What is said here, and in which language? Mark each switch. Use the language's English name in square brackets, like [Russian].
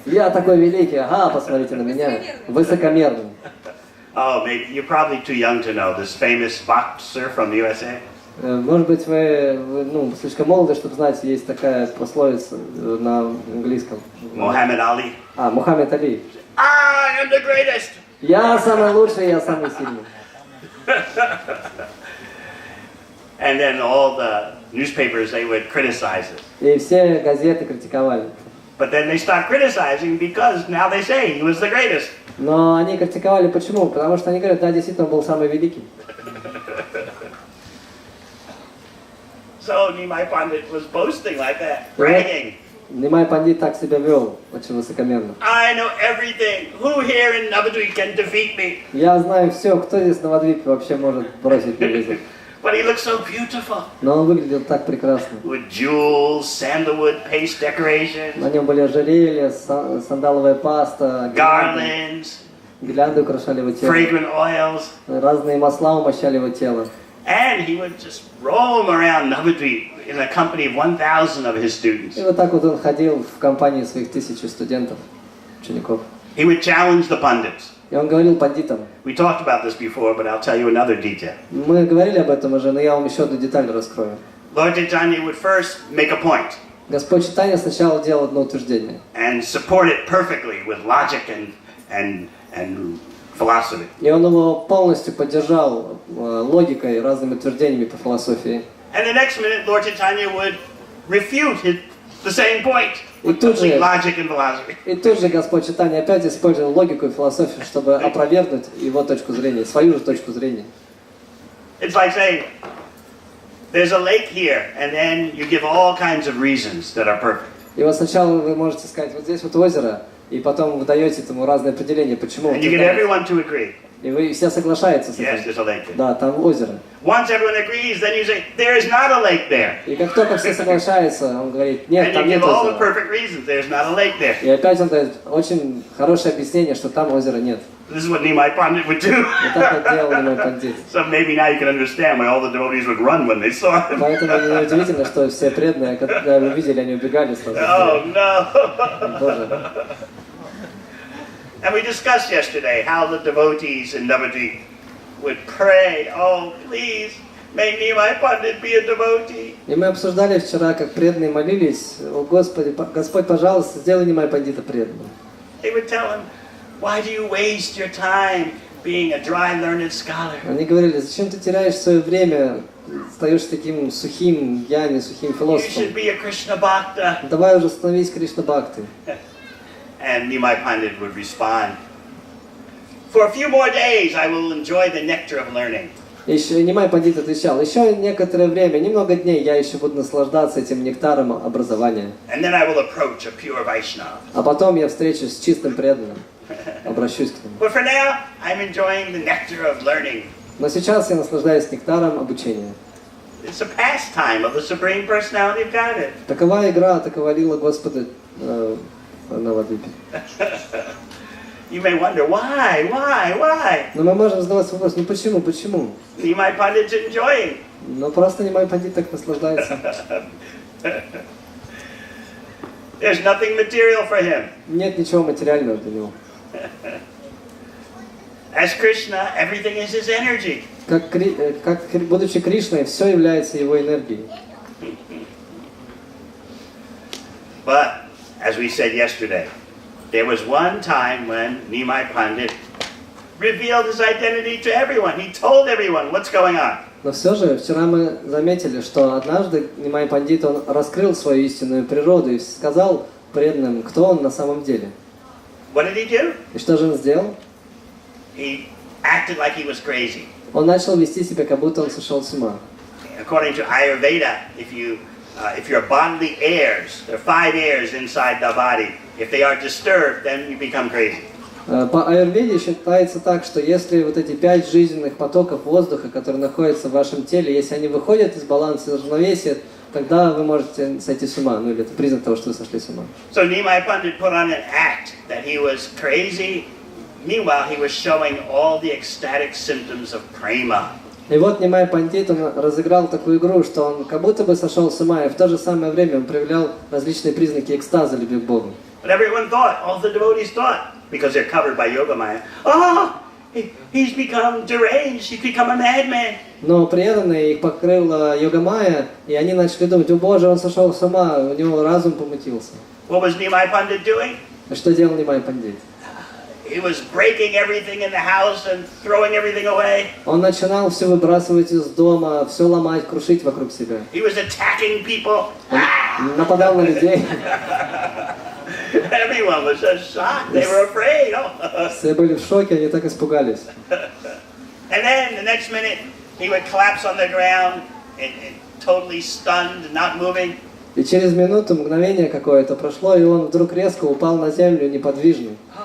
[Russian] Я такой великий, ага, посмотрите на меня. Высокомерный. [English] Oh, maybe you're probably too young to know this famous boxer from the USA. [Russian] Может быть, вы ну, слишком молоды, чтобы знать, есть такая пословица на английском. [English] Muhammad Ali. [Russian] Мухаммед Али. [English] I am the greatest. [Russian] Я самый лучший, я самый сильный. [English] And then all the newspapers, they would criticize it. [Russian] И все газеты критиковали. [English] But then they stopped criticizing because now they say he was the greatest. [Russian] Но они критиковали почему? Потому что они говорят, да, действительно, он был самый великий. [English] So Nimai Pandit was boasting like that, bragging. [Russian] Нимай Пандит так себя вел, очень высокомерно. [English] I know everything. Who here in Navadvip can defeat me? [Russian] Я знаю все, кто здесь на Навадвипе вообще может бросить мне вызов. [English] But he looked so beautiful. [Russian] Но он выглядел так прекрасно. [English] With jewels, sandalwood paste decorations. [Russian] На нем были ожерелья, сандаловая паста, [English] Garlands. [Russian] гирлянды украшали его тело. [English] Fragrant oils. [Russian] Разные масла умощали его тело. [English] And he would just roam around Navadvip in the company of 1,000 of his students. [Russian] И вот так вот он ходил в компании своих 1000 студентов, учеников. [English] He would challenge the pundits. [Russian] И он говорил пандитам. [English] We talked about this before, but I'll tell you another detail. [Russian] Мы говорили об этом уже, но я вам еще одну деталь раскрою. [English] Lord Chaitanya would first make a point. [Russian] Господь Чайтаньи сначала делал одно утверждение. [English] And support it perfectly with logic and philosophy. [Russian] И он его полностью поддержал логикой, разными утверждениями по философии. [English] And the next minute, Lord Chaitanya would refute the same point with logic and philosophy. [Russian] И тут же Господь Чайтаньи опять использовал логику и философию, чтобы опровергнуть его точку зрения, свою же точку зрения. [English] It's like saying, there's a lake here, and then you give all kinds of reasons that are perfect. [Russian] И вот сначала вы можете сказать, вот здесь вот озеро, и потом вы даете этому разные определения, почему. [English] And you get everyone to agree. [Russian] И вы все соглашаются с этим. [English] Yes, there's a lake there. [Russian] Да, там озеро. [English] Once everyone agrees, then you say, there is not a lake there. [Russian] И как только все соглашаются, он говорит, нет, там [English] And you [Russian] нет [English] give all the [Russian] озера. [English] perfect reasons, there's not a lake there. [Russian] И опять он дает очень хорошее объяснение, что там озера нет. [English] This is what Nimai Pandit would do. [Russian] И так вот делал Нимай Пандит. [English] So maybe now you can understand why all the devotees would run when they saw him. [Russian] Поэтому неудивительно, что все преданные, когда его видели, они убегали сразу. [English] Oh no! [Russian] Боже. [English] And we discussed yesterday how the devotees in Navadvip would pray, oh please, may Nimai Pandit be a devotee. [Russian] И мы обсуждали вчера, как преданные молились, о Господи, Господь, пожалуйста, сделай Нимай Пандита преданным. [English] They would tell him, why do you waste your time being a dry learned scholar? [Russian] Они говорили, зачем ты теряешь свое время, стаешь таким сухим, гьяни, сухим [English] You [Russian] философом. [English] should be a Krishna Bhakta. [Russian] Давай уже становись Кришна Бхакты. [English] And Nimai Pandit would respond, for a few more days I will enjoy the nectar of learning. [Russian] Еще Нимай Пандит отвечал, еще некоторое время, немного дней, я еще буду наслаждаться этим нектаром образования. [English] And then I will approach a pure Vaishnava. [Russian] А потом я встречусь с чистым преданным, обращусь к нему. [English] But for now, I'm enjoying the nectar of learning. [Russian] Но сейчас я наслаждаюсь нектаром обучения. [English] It's a pastime of the Supreme Personality of Godhead. [Russian] Такова игра, такова лила Господа на Навадвипе. [English] You may wonder, why? [Russian] Но мы можем задавать вопрос, ну почему? [English] Nimai Pandit's enjoying. [Russian] Ну просто Нимай Пандит так наслаждается. [English] There's nothing material for him. [Russian] Нет ничего материального для него. [English] As Krishna, everything is his energy. [Russian] Как будучи Кришной, все является его энергией. [English] But, as we said yesterday, there was one time when Nimai Pandit revealed his identity to everyone. He told everyone what's going on. [Russian] Но все же, вчера мы заметили, что однажды Нимай Пандит, он раскрыл свою истинную природу и сказал преданным, кто он на самом деле. [English] what did he do? [Russian] И что же он сделал? [English] He acted like he was crazy. [Russian] Он начал вести себя, как будто он сошел с ума. [English] According to Ayurveda, if your bodily airs, there are 5 airs inside the body. If they are disturbed, then you become crazy. [Russian] По аюрведе считается так, что если вот эти 5 жизненных потоков воздуха, которые находятся в вашем теле, если они выходят из баланса, из равновесия, тогда вы можете сойти с ума. Ну или это признак того, что вы сошли с ума. [English] So Nimai Pandit put on an act that he was crazy. Meanwhile, he was showing all the ecstatic symptoms of prema. [Russian] И вот Нимай Пандит, он разыграл такую игру, что он как будто бы сошел с ума, и в то же самое время он проявлял различные признаки экстаза, любви к Богу. [English] But everyone thought, all the devotees thought, because they're covered by Yogamaya, oh, he's become deranged, he's become a madman. [Russian] Но преданные их покрыла Йогамая, и они начали думать: о Боже, он сошел с ума, у него разум помутился. [English] What was Nimai Pandit doing? [Russian] А что делал Нимай Пандит? [English] He was breaking everything in the house and throwing everything away. [Russian] Он начинал все выбрасывать из дома, все ломать, крушить вокруг себя. [English] He was attacking people. [Russian] Он нападал на людей. [English] Everyone was just shocked. They were afraid. [Russian] Все были в шоке, они так испугались. [English] And then the next minute, he would collapse on the ground, and totally stunned, not moving. [Russian] И через минуту, мгновение какое-то прошло, и он вдруг резко упал на землю, неподвижный.